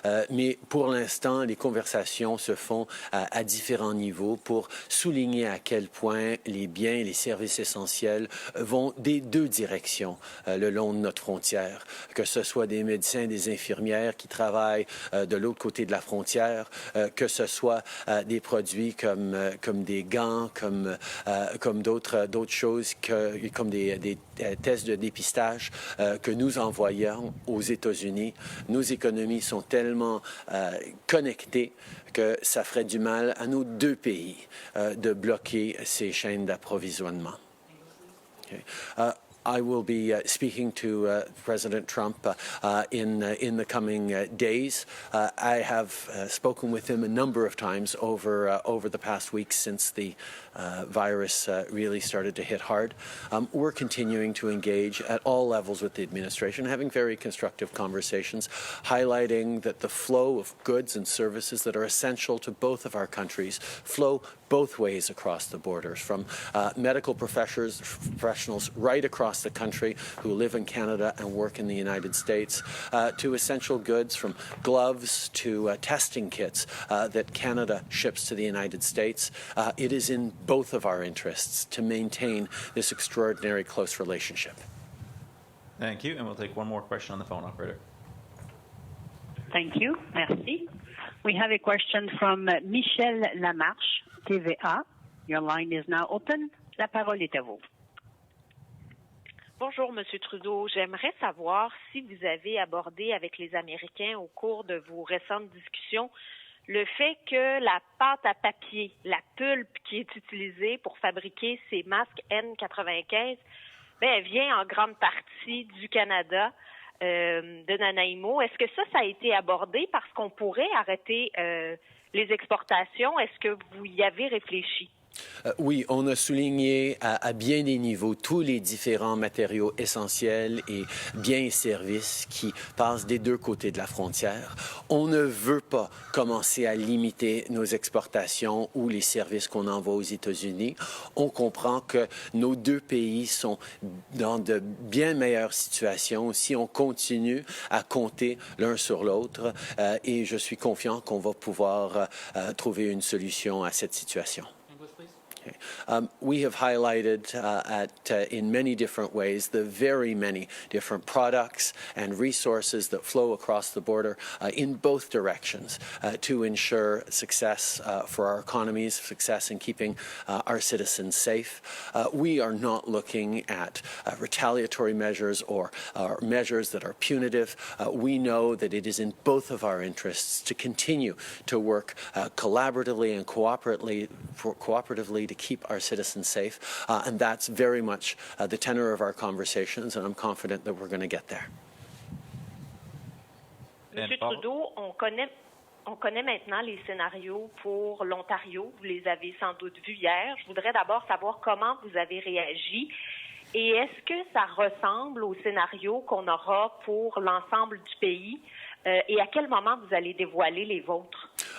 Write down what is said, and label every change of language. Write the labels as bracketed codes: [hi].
[fr] Mais pour l'instant, les conversations se font à différents niveaux pour souligner à quel point les biens et les services essentiels vont des deux directions le long de notre frontière, que ce soit des médecins, des infirmières qui travaillent de l'autre côté de la frontière, que ce soit des produits comme des gants, comme d'autres choses, comme des tests de dépistage que nous envoyons aux États-Unis. Nos économies sont tellement connectées que ça ferait du mal à nos deux pays de bloquer ces chaînes d'approvisionnement. Okay. [en] I will be speaking to President Trump in the coming days. I have spoken with him a number of times over the past weeks since the virus really started to hit hard. We're continuing to engage at all levels with the administration, having very constructive conversations, highlighting that the flow of goods and services that are essential to both of our countries flow both ways across the borders, from medical professionals right across the country who live in Canada and work in the United States, to essential goods from gloves to testing kits that Canada ships to the United States. It is in both of our interests to maintain this extraordinary close relationship. Thank you. And we'll take one more question on the phone, operator. Thank you. Merci. We have a question from Michel Lamarche, TVA. Your line is now open. [fr] La parole est à vous. Bonjour, Monsieur Trudeau. J'aimerais savoir si vous avez abordé avec les Américains au cours de vos récentes discussions le fait que la pâte à papier, la pulpe qui est utilisée pour fabriquer ces masques N95, elle vient en grande partie du Canada, de Nanaimo. Est-ce que ça a été abordé parce qu'on pourrait arrêter les exportations? Est-ce que vous y avez réfléchi? Oui, on a souligné à bien des niveaux tous les différents matériaux essentiels et biens et services qui passent des deux côtés de la frontière. On ne veut pas commencer à limiter nos exportations ou les services qu'on envoie aux États-Unis. On comprend que nos deux pays sont dans de bien meilleures situations si on continue à compter l'un sur l'autre et je suis confiant qu'on va pouvoir trouver une solution à cette situation. [en] We have highlighted in many different ways the very many different products and resources that flow across the border in both directions to ensure success for our economies, success in keeping our citizens safe. We are not looking at retaliatory measures or measures that are punitive. We know that it is in both of our interests to continue to work collaboratively and cooperatively to keep our citizens safe, and that's very much the tenor of our conversations, and I'm confident that we're going to get there. [fr] Monsieur Trudeau, on connaît maintenant les scénarios pour l'Ontario. Vous les avez sans doute vus hier. Je voudrais d'abord savoir comment vous avez réagi et est-ce que ça ressemble au scénario qu'on aura pour l'ensemble du pays et à quel moment vous allez dévoiler les vôtres?